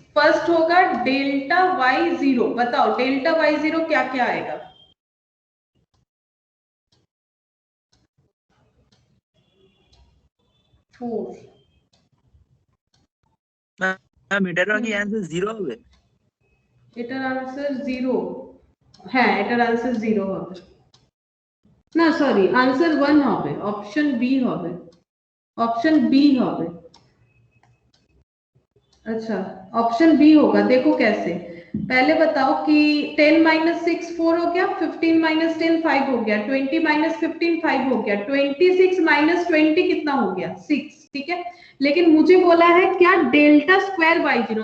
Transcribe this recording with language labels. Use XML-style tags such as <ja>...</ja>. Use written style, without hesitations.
<hi>First होगा delta Y zero. बताओ delta Y zero क्या क्या आएगा? 4।</hi> <bn>मैम एटार की आंसर 0 হবে। এটার আনসার 0। হ্যাঁ, এটার আনসার 0 হবে না, সরি, আনসার 1 হবে, অপশন বি হবে, ऑप्शन बी হবে।</bn> <hi>अच्छा, ऑप्शन बी होगा। देखो कैसे, पहले बताओ कि 10 माइनस 6 4 हो गया, 15 माइनस 10 5 हो गया, 20 माइनस 15 5 हो गया, 26 माइनस 20 कितना हो गया? 6। ठीक है, लेकिन मुझे बोला है क्या? Delta square by zero.</hi>